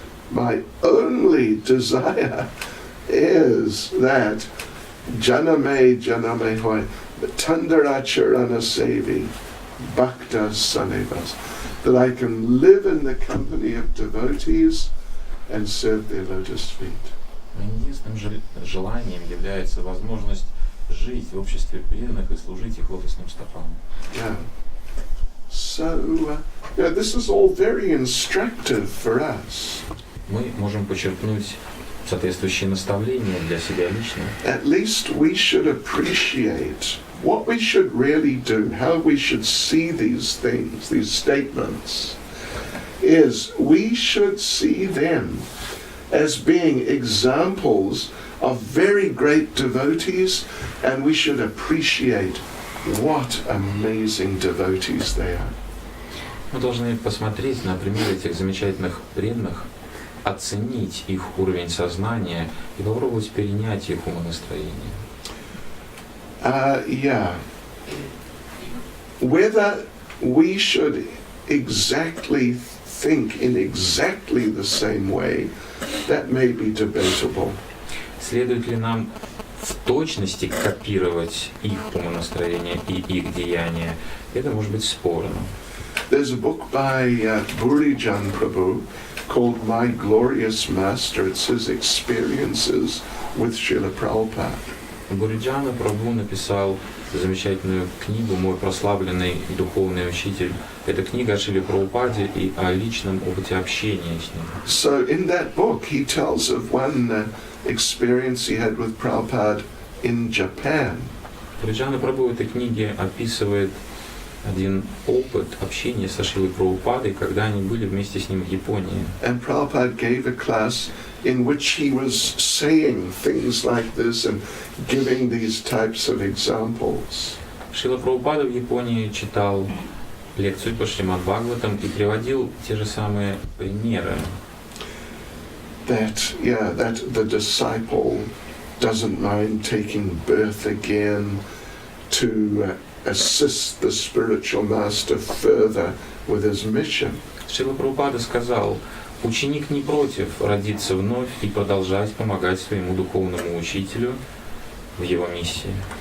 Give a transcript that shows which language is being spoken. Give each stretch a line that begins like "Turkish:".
English: My only desire is that
Bangla: Janame Hoy Tandaracharana Sevi Bhakta Sanevas,
English: that I can live in the company of devotees and serve their lotus feet.
Russian: Единственным желанием является возможность жить в обществе преданных и служить их лотосным стопам.
English: Yeah. So, this is all very instructive for us.
Russian: Мы можем почерпнуть соответствующие наставления для себя лично.
English: At least we should appreciate what we should really do, how we should see these things, these statements, is we should see them as being examples of very great devotees, and we should appreciate what amazing devotees they are.
Russian: Мы должны посмотреть на примеры этих замечательных преданных, оценить их уровень сознания и попробовать перенять их умонастроение.
English: Yeah. Whether we should exactly think in exactly the same way, that may be debatable.
Russian: Следует ли нам в точности копировать их умонастроение и их деяния? Это может быть спорно.
English: There's a book by Burijan Prabhu called My Glorious Master. It's his experiences with Srila Prabhupada.
Russian: Буриджана Прабху написал замечательную книгу «Мой прославленный духовный учитель». Это книга о Шриле Прабхупаде и о личном опыте общения с ним.
English: So in that book he tells of one experience he had with Prabhupada in Japan.
Russian: Буриджана Прабху в этой книге описывает один опыт общения со Шрилой Прабхупадой, когда они были вместе с ним в Японии.
English: And Prabhupada gave a class in which he was saying things like this and giving these types of examples.
Russian: Шрила Прабхупада в Японии читал лекцию по Шримад Бхагаватам и приводил те же самые примеры.
English: That the disciple doesn't mind taking birth again to assist the spiritual master further with his mission.
Russian: Шрила Прабхупада сказал, ученик не против родиться вновь и продолжать помогать своему духовному учителю в его миссии.